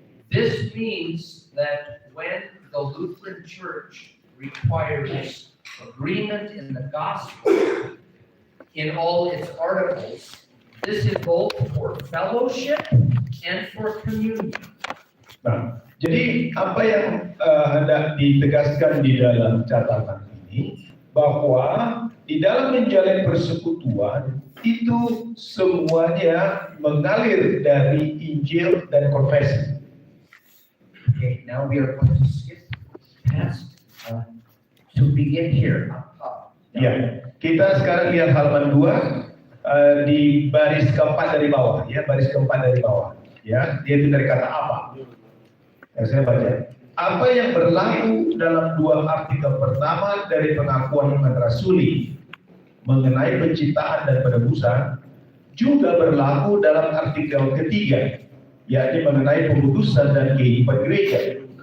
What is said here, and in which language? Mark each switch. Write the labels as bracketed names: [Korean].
[English] This means that when the Lutheran Church requires agreement in the gospel in all its articles, this is both for fellowship and for communion. [Indonesian] Nah, jadi apa yang hendak ditegaskan di dalam catatan ini, bahwa di dalam menjalin persekutuan itu semuanya mengalir dari Injil dan konfesi. [English] Okay, now we are going to skip past to begin here. [Indonesian] Ya, kita sekarang lihat halaman 2 di baris keempat dari bawah, ya, baris keempat dari bawah, ya, dia itu dari kata apa? Ya, saya baca. Apa yang berlaku dalam dua artikel pertama dari pengakuan iman rasuli mengenai penciptaan dan penebusan juga berlaku dalam artikel ketiga, yakni mengenai pemutusan dan kehidupan gereja.